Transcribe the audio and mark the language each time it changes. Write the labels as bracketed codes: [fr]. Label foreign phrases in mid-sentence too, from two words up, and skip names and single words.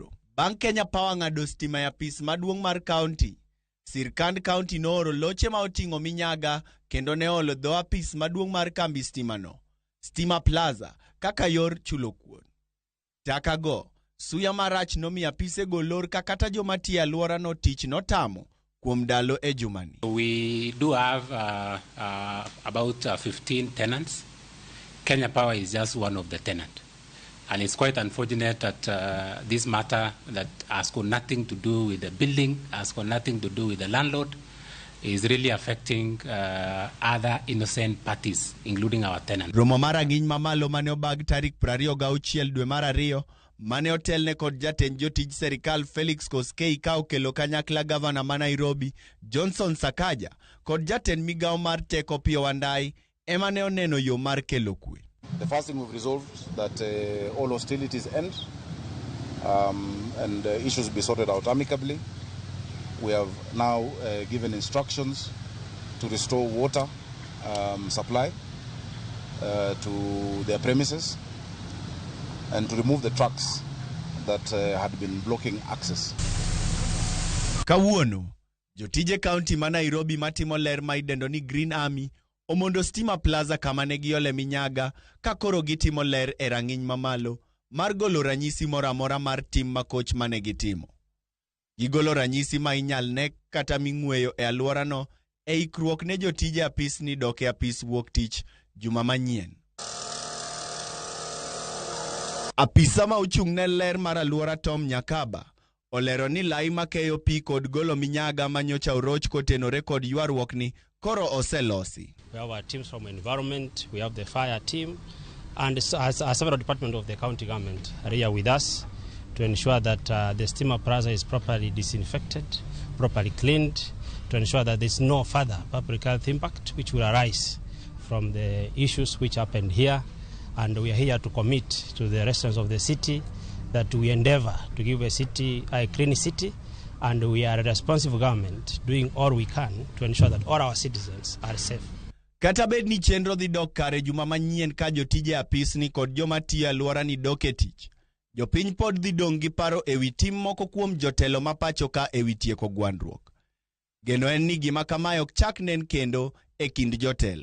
[luo] Bang' Kenya Power ng'ado stima ya pis maduong' mar kaunti, sirkand kaunti nooro loche ma oting'o minyaga kendo ne olo dho apis maduong' mar kambi stima no, Stima Plaza, kaka yor chulo kuon. Takago, suya marach nomiyo apise golor kakata joma tiyo aluora no tich notamo kuom dalo e jumani. [en] We do have about 15 tenants. Kenya Power is just one of the tenants. And it's quite unfortunate that this matter that has got nothing to do with the building, has got nothing to do with the landlord, is really affecting other innocent parties, including our tenants. [luo] Romo mara ng'iny mamalo mane obag tarik 26 dwe mar ariyo, mane otelne kod jatend jotij serikal Felix Koskei ka okelo kanyakla gavana ma Nairobi Johnson Sakaja kod jatend migao mar teko Pio Wandai emane oneno yo mar kelo kwe. [en] The first thing we've resolved that all hostilities end and issues be sorted out amicably. We have now given instructions to restore water supply to their premises and to remove the trucks that had been blocking access. [luo] Kawuono, jotije kaunti ma Nairobi matimo ler ma idendo ni Green Army omondo Stima Plaza kama ne giole minyaga ka koro gitimo ler e rang'iny mamalo mar golo ranyisi moramora mar tim makoch mane gitimo. Gigolo ranyisi ma inyal ne kata ming'weyo e aluorano e ikruok ne jotije apis ni dok e apis wuok tich juma manyien. Apisa ma ochung' ne ler mar aluora Tom Nyakaba olero ni lai makeyo pi kod golo minyaga manyocha oroch kotenore kod yuarruok ni koro oselosi. [en] We have our teams from environment, we have the fire team, and several departments of the county government are here with us to ensure that the Stima Plaza is properly disinfected, properly cleaned, to ensure that there's no further public health impact which will arise from the issues which happened here. And we are here to commit to the residents of the city that we endeavor to give a clean city, and we are a responsive government doing all we can to ensure that all our citizens are safe. [luo] Kata bed ni chenro dhi dok kare juma manyien ka jotije apis ni kod joma tiyo aluora ni dok e tich, jopiny pod dhi dong' gi paro ewi tim moko kuom jotelo mapacho ka ewi tieko gwandruok. Geno en ni gima kamae ok chak nen kendo e kind jotelo.